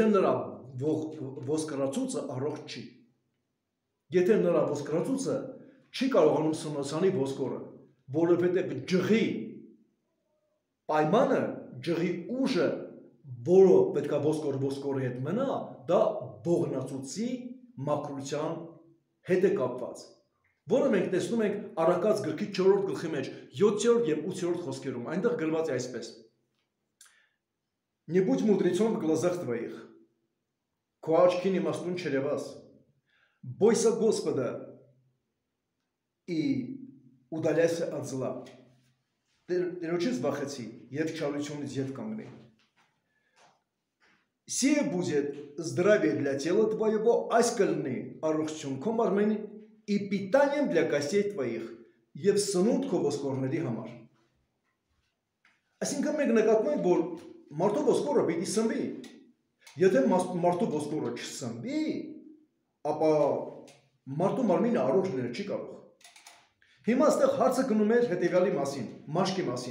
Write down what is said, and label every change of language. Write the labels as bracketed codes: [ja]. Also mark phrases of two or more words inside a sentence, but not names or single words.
[hy] նրա ոսկրածուծը առողջ չի։ Եթե նրա ոսկրածուծը չի կարողանում սնոցանի ոսկորը, որովհետև ջղի պայմանը, ջղի ուժը, որը պետք է ոսկորի հետ մնա, դա ողնածուծի մաքրության հետ է կապված, որը մենք տեսնում ենք Առակաց գրքի 4-րդ գլխի մեջ 7-րդ եւ 8-րդ խոսքերում, այնտեղ գրված է այսպես. [ru] Не будь мудрецом в глазах твоих, [hy] քո աչքին իմաստուն չերևաս, [ru] бойся Господа и удаляйся от зла. [hy] Տերոջից վախեցի եւ չարությունից ետ կանգնի. [ru] Сие будет здравие для тела твоего, [hy] այս կլինի առողջություն քո մարմնի [ru] и питанием для костей твоих [hy] եւ սնունդ քո ոսկորների համար. Այսինքն մենք նկատում ենք, որ մարդու ոսկորը պիտի սնվի. Եթե մարդու ոսկորը չսնվի, ապա մարդու մարմինը առողջ լինել չի կարող. Հիմա այստեղ հարցը գնում էր հետևյալի մասին, մաշկի մասին.